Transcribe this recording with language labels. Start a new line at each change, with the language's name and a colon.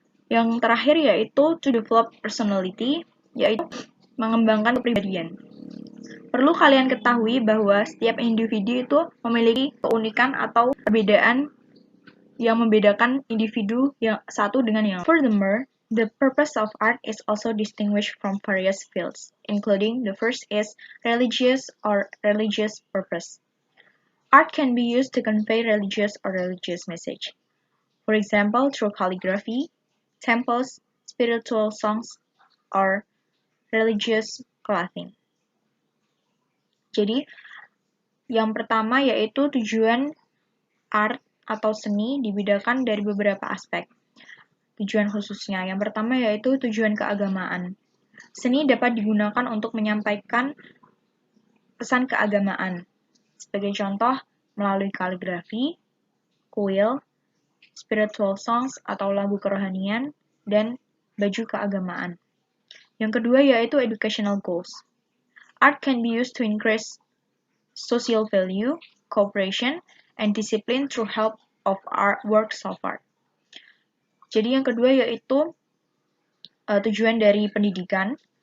Indonesian: Yang terakhir yaitu
English: to develop personality,
Indonesian: yaitu mengembangkan kepribadian. Perlu kalian ketahui bahwa setiap individu itu memiliki keunikan atau perbedaan yang membedakan individu yang satu dengan yang lain.
English: Furthermore, the purpose of art is also distinguished from various fields, including the first is religious or religious purpose. Art can be used to convey religious or religious message. For example, through calligraphy, temples, spiritual songs, or religious clothing.
Indonesian: Jadi, yang pertama yaitu tujuan art atau seni dibedakan dari beberapa aspek. Tujuan khususnya, yang pertama yaitu tujuan keagamaan. Seni dapat digunakan untuk menyampaikan pesan keagamaan. Sebagai contoh, melalui kaligrafi, kuil,
English: spiritual songs
Indonesian: atau lagu kerohanian, dan baju keagamaan. Yang kedua yaitu
English: educational goals. Art can be used to increase social value, cooperation, and discipline through help of art works of art.
Indonesian: Jadi yang kedua yaitu tujuan dari pendidikan.